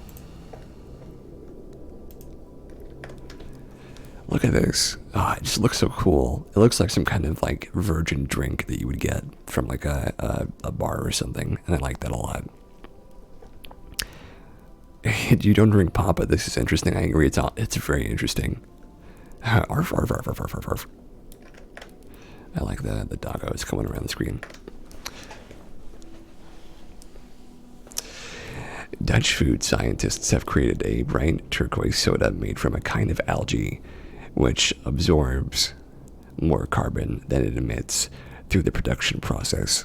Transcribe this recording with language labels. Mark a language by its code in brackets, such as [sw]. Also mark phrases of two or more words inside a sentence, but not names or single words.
[en] Look at this. Oh, it just looks so cool. It looks like some kind of like virgin drink that you would get from like a bar or something. And I like that a lot. You don't drink pop, but this is interesting. I agree. It's very interesting. Arf, arf, arf, arf, arf, arf, arf. I like the doggos coming around the screen. Dutch food scientists have created a bright turquoise soda made from a kind of algae which absorbs more carbon than it emits through the production process.